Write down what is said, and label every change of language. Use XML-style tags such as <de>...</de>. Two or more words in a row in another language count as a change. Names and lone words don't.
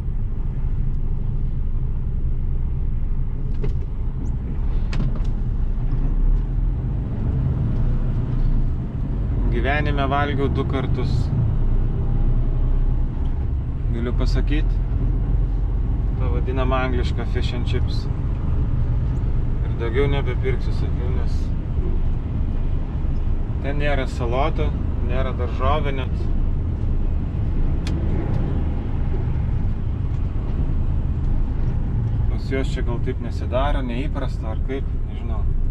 <lt>Gyvenime valgiau 2 kartus. Galiu pasakyti. Ta vadinama angliška</lt> <en>fish and chips.</en> <lt>Ir daugiau nebepirksiu, sakiau, nes ten nėra salotų, nėra daržovių net. Pas juos čia gal taip nesidaro, neįprasta ar kaip, nežinau.</lt>